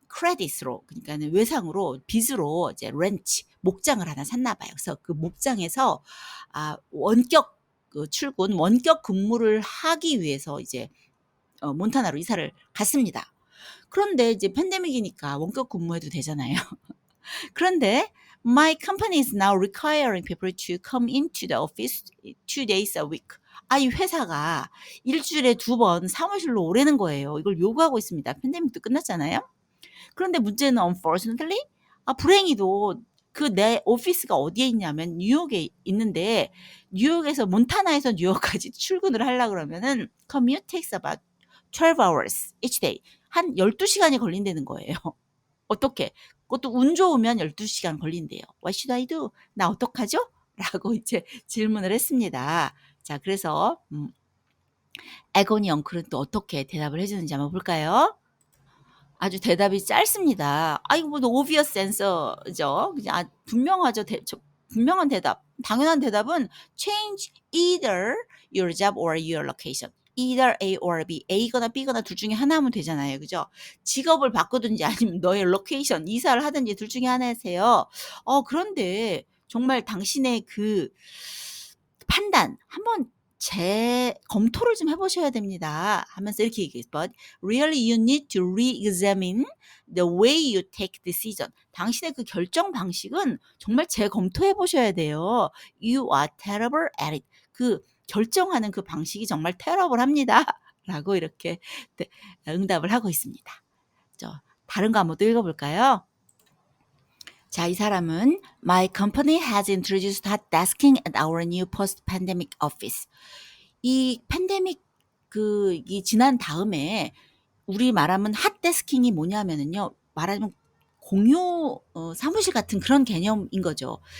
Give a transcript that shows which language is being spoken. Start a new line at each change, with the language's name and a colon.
Korean: 크레딧으로 그러니까는 외상으로 빚으로 이제 렌치 목장을 하나 샀나 봐요. 그래서 그 목장에서 원격 출근 원격 근무를 하기 위해서 이제 몬타나로 이사를 갔습니다. 그런데 이제 팬데믹이니까 원격 근무해도 되잖아요. 그런데
English: my company is now requiring people to come into the office 2 days a week.
Korean: 이 회사가 일주일에 2번 사무실로 오라는 거예요. 이걸 요구하고 있습니다. 팬데믹도 끝났잖아요. 그런데 문제는
English: unfortunately
Korean: 불행히도 그 내 오피스가 어디에 있냐면 뉴욕에 있는데 뉴욕에서 몬타나에서 뉴욕까지 출근을 하려고 그러면은
English: commute takes about 12 hours each day.
Korean: 한 12시간이 걸린다는 거예요. 어떻게? 그것도 운 좋으면 12시간 걸린대요.
English: What should I do?
Korean: 나 어떡하죠? 라고 이제 질문을 했습니다. 자, 그래서 에고니 엉클은 또 어떻게 대답을 해주는지 한번 볼까요? 아주 대답이 짧습니다. 이거 뭐
English: obvious answer
Korean: 죠. 그냥 분명하죠. 분명한 대답. 당연한 대답은
English: change either your job or your location. either A or B.
Korean: A거나 B거나 둘 중에 하나면 되잖아요. 그죠? 직업을 바꾸든지 아니면 너의 로케이션, 이사를 하든지 둘 중에 하나세요. 그런데 정말 당신의 그 판단 한번 검토를 좀 해보셔야 됩니다. 하면서 이렇게 얘기해요.
English: But really you need to re-examine the way you take decision.
Korean: 당신의 그 결정 방식은 정말 재검토해 보셔야 돼요.
English: You are terrible at it.
Korean: 그 결정하는 그 방식이 정말 terrible합니다. 라고 이렇게 응답을 하고 있습니다. 다른 거 한번 또 읽어볼까요? 자, 이 사람은
English: My company has introduced hot desking at our new post-pandemic office.
Korean: 이 팬데믹 이 지난 다음에 우리 말하면 핫데스킹이 뭐냐면은요. 말하자면 공유 사무실 같은 그런 개념인 거죠.